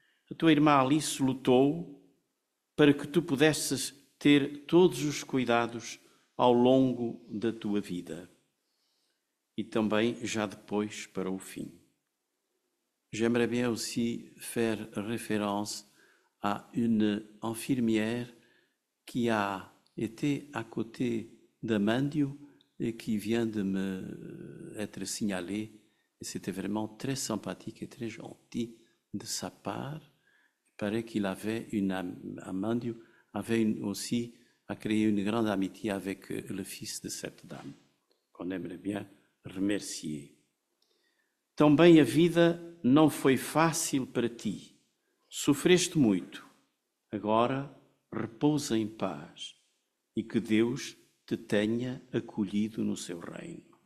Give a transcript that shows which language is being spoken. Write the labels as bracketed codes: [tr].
[pt] A tua irmã Alice lutou para que tu pudesses ter todos os cuidados ao longo da tua vida e também já depois para o fim. [fr] J'aimerais bien aussi faire référence à une infirmière qui a été à côté d'Amandio et qui vient de me être signalée. Et c'était vraiment très sympathique et très gentil de sa part. Il paraît qu'il avait Amandio avait aussi a créé une grande amitié avec le fils de cette dame, qu'on aimerait bien remercier. [pt] Também a vida não foi fácil para ti. Sofreste muito. Agora repousa em paz e que Deus te tenha acolhido no seu reino.